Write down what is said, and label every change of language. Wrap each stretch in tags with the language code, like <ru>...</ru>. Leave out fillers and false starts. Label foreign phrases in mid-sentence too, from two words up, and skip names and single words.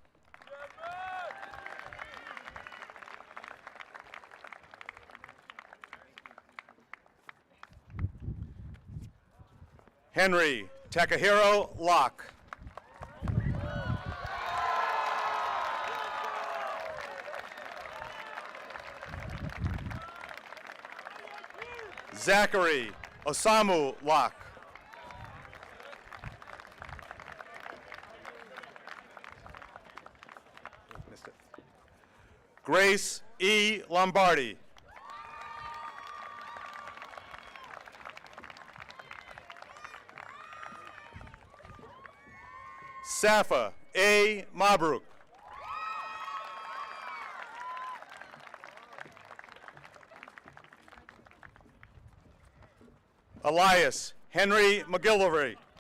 <en>Henry Takahiro Locke. Zachary Osamu Locke. Missed it. Grace E. Lombardi. Safa A. Mabruk. Elias Henry McGillivray.</en>